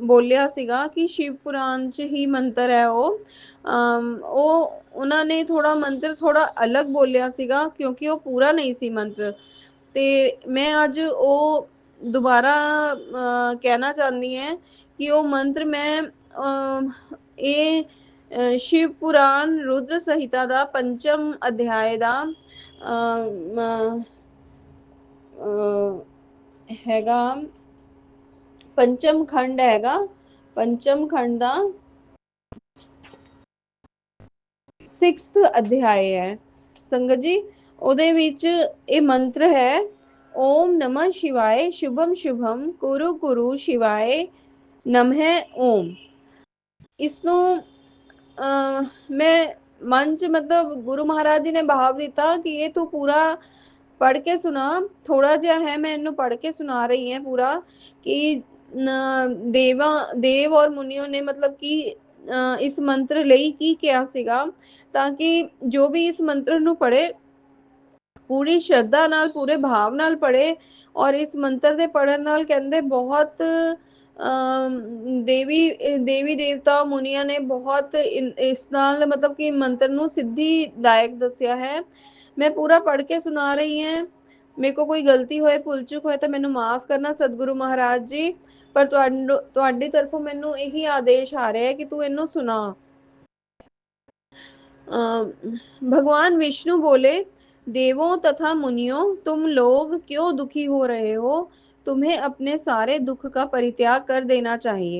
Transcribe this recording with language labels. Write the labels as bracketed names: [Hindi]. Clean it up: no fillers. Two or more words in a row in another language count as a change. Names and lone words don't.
[Punjabi] ਬੋਲਿਆ ਸੀਗਾ ਕਿ ਸ਼ਿਵ ਪੁਰਾਣ 'ਚ ਹੀ ਮੰਤਰ ਹੈ ਉਹ ਉਹਨਾਂ ਨੇ ਥੋੜਾ ਮੰਤਰ ਥੋੜਾ ਅਲੱਗ ਬੋਲਿਆ ਸੀਗਾ ਕਿਉਂਕਿ ਉਹ ਪੂਰਾ ਨਹੀਂ ਸੀ ਮੰਤਰ। ਤੇ ਮੈਂ ਅੱਜ ਉਹ ਦੁਬਾਰਾ ਕਹਿਣਾ ਚਾਹੁੰਦੀ ਹਾਂ ਕਿ ਉਹ ਮੰਤਰ ਮੈਂ ਇਹ शिव पुराण रुद्र संहिता ਦਾ ਪੰਚਮ ਅਧਿਆਏ ਦਾ ਹੈਗਾ ਪੰਚਮ ਖੰਡ ਹੈਗਾ, ਪੰਚਮ ਖੰਡ ਦਾ 6th ਅਧਿਆਏ ਹੈ ਸੰਗਤ ਜੀ। ਉਹਦੇ ਵਿੱਚ ਇਹ ਮੰਤਰ ਹੈ [Sanskrit] ॐ नमः शिवाय शुभम् शुभम् कुरु कुरु शिवाय नमः ॐ। [Punjabi] ਇਸਨੂੰ ਮੈਂ ਮਨ 'ਚ ਮਤਲਬ ਗੁਰੂ ਮਹਾਰਾਜ ਜੀ ਨੇ ਭਾਵ ਦਿੱਤਾ ਕਿ ਯੇ ਤੂੰ ਪੂਰਾ ਪੜ੍ਹ ਕੇ ਸੁਣਾ। ਥੋੜ੍ਹਾ ਜਿਹਾ ਹੈ ਮੈਂ ਇਹਨੂੰ ਪੜ੍ਹ ਕੇ ਸੁਣਾ ਰਹੀ ਹਾਂ ਪੂਰਾ ਕਿ ਦੇਵ ਔਰ ਮੁਨੀਆਂ ਨੇ ਮਤਲਬ ਕਿ ਇਸ ਮੰਤਰ ਲਈ ਕੀ ਕਿਹਾ ਸੀਗਾ ਤਾਂ ਕਿ ਜੋ ਵੀ ਇਸ ਮੰਤਰ ਨੂੰ ਪੜ੍ਹੇ ਪੂਰੀ ਸ਼ਰਧਾ ਨਾਲ ਪੂਰੇ ਭਾਵ ਨਾਲ ਪੜ੍ਹੇ ਔਰ ਇਸ ਮੰਤਰ ਦੇ ਪੜਨ ਨਾਲ ਕਹਿੰਦੇ ਬਹੁਤ ਦੇਵੀ ਦੇਵਤਾ ਮੁਨੀਆਂ ਨੇ ਬਹੁਤ ਇਸ ਨਾਲ ਮਤਲਬ ਕਿ ਮੰਤਰ ਨੂੰ ਸਿੱਧੀਦਾਇਕ ਦੱਸਿਆ ਹੈ। ਮੈਂ ਪੂਰਾ ਪੜ੍ਹ ਕੇ ਸੁਣਾ ਰਹੀ ਹਾਂ। ਮੇਰੇ ਕੋ ਕੋਈ ਗਲਤੀ ਹੋਵੇ ਭੁੱਲ ਚੁੱਕ ਹੋਵੇ ਤਾਂ ਮੈਨੂੰ ਮਾਫ਼ ਕਰਨਾ ਸਤਗੁਰੂ ਮਹਾਰਾਜ ਜੀ, ਪਰ ਤੁਹਾਡੀ ਤਰਫ਼ੋਂ ਮੈਨੂੰ ਯਹੀ ਆਦੇਸ਼ ਆ ਰਿਹਾ ਹੈ ਕਿ ਤੂੰ ਇਹਨੂੰ ਸੁਣਾ। [Hindi] भगवान विष्णु बोले देवों तथा मुनियों तुम लोग क्यों दुखी हो रहे हो, तुम्हें अपने सारे दुख का परित्याग कर देना चाहिए।